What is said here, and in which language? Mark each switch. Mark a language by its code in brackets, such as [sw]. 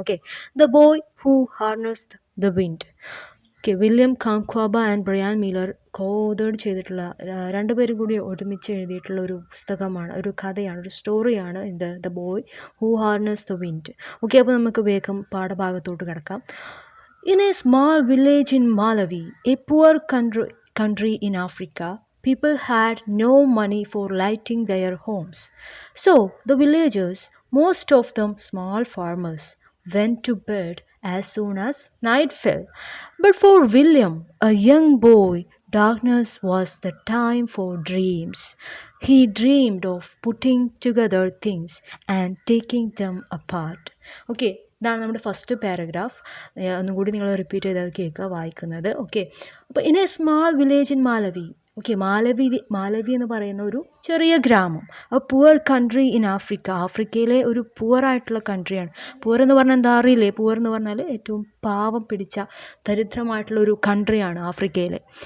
[ml] Okay, the boy who ഹാർനസ്ഡ് the wind. Okay, William കാംക്വാബ and Brian മീലർ കോ-ഓതേർഡ് ചെയ്തിട്ടുള്ള രണ്ടുപേരും കൂടി ഒരുമിച്ച് എഴുതിയിട്ടുള്ള ഒരു പുസ്തകമാണ്, ഒരു കഥയാണ്, ഒരു സ്റ്റോറിയാണ് the boy who ഹാർനസ്ഡ് the wind. Okay, അപ്പോൾ നമുക്ക് വേഗം പാഠഭാഗത്തോട്ട് കിടക്കാം. [en] In a small village in Malawi, a poor country in Africa, people had no money for lighting their homes. So the villagers, most of them small farmers, went to bed as soon as night fell. But for William, a young boy, darkness was the time for dreams. He dreamed of putting together things and taking them apart. [ml] Okay, ഇതാണ് നമ്മുടെ first paragraph. ഒന്നും കൂടി നിങ്ങൾ repeat ചെയ്ത് കേൾക്കുക വായിക്കുന്നത്. Okay, അപ്പോൾ [en] In a small village in Malawi. [ml] Okay, മാലവി എന്ന് പറയുന്ന ഒരു ചെറിയ ഗ്രാമം. [en] poor country in Africa, [ml] ആഫ്രിക്കയിലെ ഒരു പുവറായിട്ടുള്ള കൺട്രിയാണ്. പുവർ എന്ന് പറഞ്ഞാൽ എന്താ അറിയില്ലേ? പുവർ എന്ന് പറഞ്ഞാൽ ഏറ്റവും പാവം പിടിച്ച ദരിദ്രമായിട്ടുള്ള ഒരു കൺട്രിയാണ് ആഫ്രിക്കയിലെ.